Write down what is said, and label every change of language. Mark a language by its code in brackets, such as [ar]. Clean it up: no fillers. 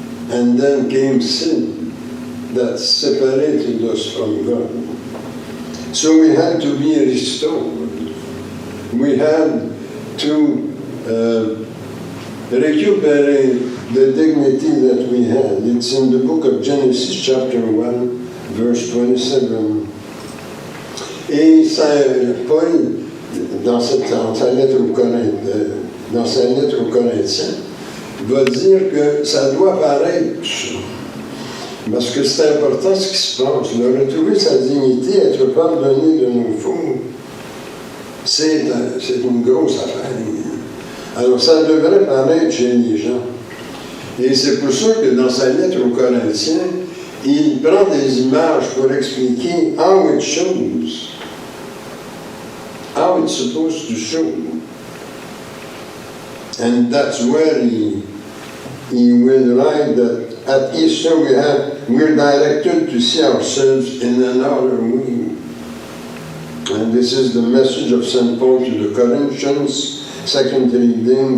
[en] And then came sin that separated us from God. So we had to be restored. We had to recuperate the dignity that we had. It's in the book of Genesis chapter 1, verse 27. [fr] Et Paul, dans sa lettre aux Corinthiens, va dire que ça doit paraître, parce que c'est important ce qui se passe. Le retrouver sa dignité, être pardonné de nos fautes, c'est une grosse affaire. Alors ça devrait paraître chez les gens. Et c'est pour ça que dans sa lettre aux Corinthiens, il prend des images pour expliquer how it shows, how it's supposed to show. [en] And that's where he will write that at Easter we're directed to see ourselves in another way. And this is the message of St. Paul to the Corinthians, second reading.